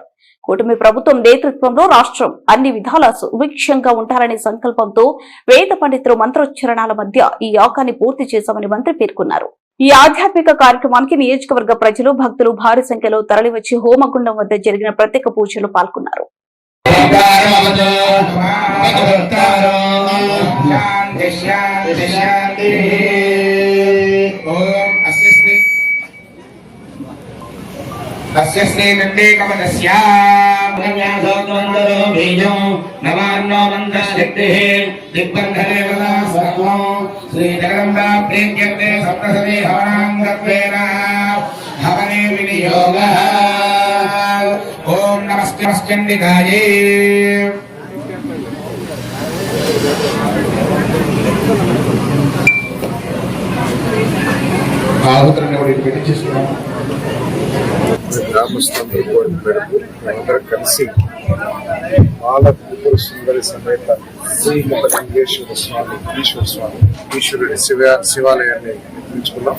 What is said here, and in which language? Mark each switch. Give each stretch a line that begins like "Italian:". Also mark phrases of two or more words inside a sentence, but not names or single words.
Telugu: కూటమి ప్రభుత్వం నేతృత్వంలో రాష్ట్రం అన్ని విధాల సుభిక్షంగా ఉంటారనే సంకల్పంతో వేద పండితులు మంత్రోచ్చరణాల మధ్య ఈ యాగాన్ని పూర్తి చేశామని మంత్రి పేర్కొన్నారు. ఈ ఆధ్యాత్మిక కార్యక్రమానికి నియోజకవర్గ ప్రజలు, భక్తులు భారీ సంఖ్యలో తరలివచ్చి హోమగుండం వద్ద జరిగిన ప్రత్యేక పూజలు పాల్గొన్నారు.
Sanskrit: तस्य श्रीगण्डे कमलस्य पुनर्व्यासोत्तरं बीजं नवार्णो मन्त्रशक्तिः दिग्बन्धने सर्वं श्रीजगदम्बा प्रीत्यर्थे सप्तसती हवनाङ्गत्वेन हवने विनियोगः ॐ नमस्ते चण्डिकायै
Telugu: ఆహుతులను కూడా పెట్టి చేస్తున్నాము. గ్రామస్తులందరూ కోరిన మేరకు అందరూ కలిసి బాల త్రిపుర సుందరి సమేత శ్రీమలింగేశ్వర స్వామి, ఈశ్వర స్వామి, ఈశ్వరుడి శివాలయాన్ని నిర్మించుకున్నాం.